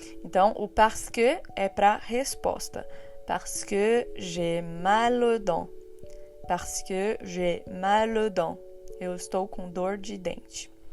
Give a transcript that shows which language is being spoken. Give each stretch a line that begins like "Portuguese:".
Portuguese: Então, o parce que é para resposta.
French: Parce que j'ai mal aux dents. Parce que j'ai mal aux dents.
Portuguese: Eu estou com dor de dente.